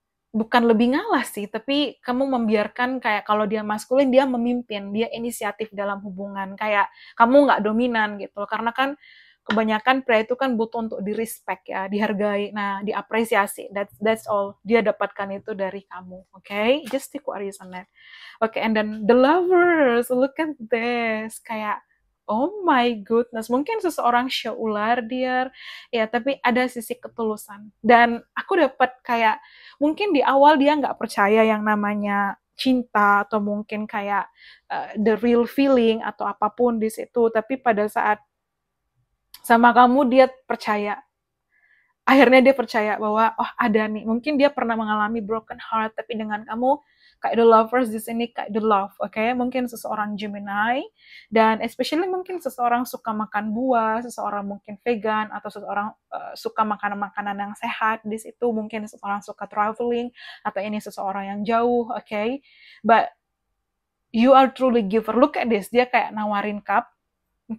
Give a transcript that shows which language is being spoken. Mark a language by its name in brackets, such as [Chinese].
[Indonesian] bukan lebih ngalah sih, tapi kamu membiarkan kayak kalau dia maskulin, dia memimpin, dia inisiatif dalam hubungan. Kayak kamu nggak dominan gitu. Karena kan kebanyakan pria itu kan butuh untuk di respect ya, dihargai, nah diapresiasi. [English] That's all. [Indonesian] Dia dapatkan itu dari kamu, oke? [English] Okay? Just stick what is on that. Oke, okay, and then the lovers, look at this. [Indonesian] Kayak, [English] oh my goodness, [Indonesian] mungkin seseorang show ular dia, ya, tapi ada sisi ketulusan. Dan aku dapat kayak, mungkin di awal dia nggak percaya yang namanya cinta, atau mungkin kayak [English] the real feeling, [Indonesian] atau apapun di situ. Tapi pada saat sama kamu, dia percaya. Akhirnya dia percaya bahwa, oh ada nih, mungkin dia pernah mengalami [English] broken heart, [Indonesian] tapi dengan kamu, kayak the lovers di sini, kayak the love, oke? Okay? Mungkin seseorang Gemini, dan especially mungkin seseorang suka makan buah, seseorang mungkin vegan, atau seseorang suka makanan-makanan yang sehat di situ, mungkin seseorang suka traveling, atau ini seseorang yang jauh, oke? [English] Okay? But you are truly giver. Look at this, [Indonesian] dia kayak nawarin cup, oke?